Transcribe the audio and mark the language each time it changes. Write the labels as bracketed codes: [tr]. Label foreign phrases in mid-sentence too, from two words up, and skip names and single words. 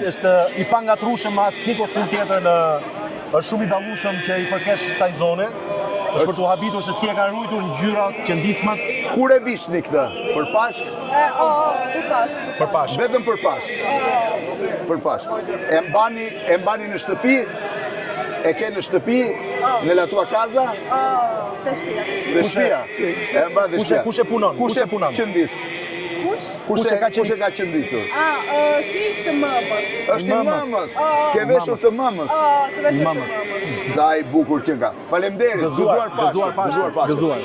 [sq] Është i pangatrueshëm asnjë kostum tjetër është shumë i dallueshëm që i përket kësaj zone. Është për të habitur se si e kanë ruajtur ngjyrat, qëndismat. Kur e vishni këtë? Për Pashk? Për Pashk. Për Pashk. Vetëm për Pashk. Për Pashk. E mbani në shtëpi? E ke në shtëpi? Në [it] la tua casa? [sq] Te shtëpia. Te shtëpia. E mban te shtëpia. Kush e punon? Kush e qëndis? Kush e ka qëndisur? Ki ishte mëmës. Është i mëmës. Ke veshur të mëmës. Të veshur të mëmës. Sa i bukur që ka. Faleminderit. Gëzuar Pashk.